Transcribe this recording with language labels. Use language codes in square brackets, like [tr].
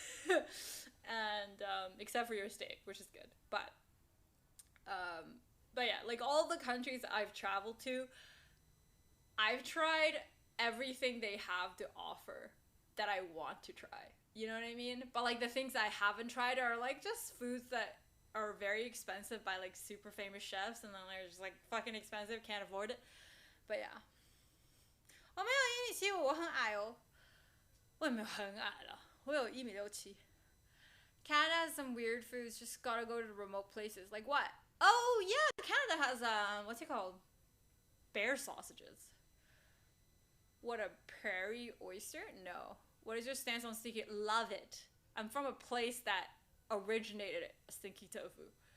[en] And except for your steak, which is good. But yeah, like all the countries I've traveled to, I've tried everything they have to offer that I want to try. You know what I mean? But like the things I haven't tried are like just foods that are very expensive by like super famous chefs, and then they're just like fucking expensive, can't afford it. But yeah. [zh] 我没有1.75米，我很矮哦。我也没有很矮了，我有1.67米。 [en] Canada has some weird foods, just gotta go to remote places. Like what? Oh yeah, Canada has what's it called? Bear sausages. What, a prairie oyster? No. What is your stance on stinky? Love it. I'm from a place that originated stinky tofu.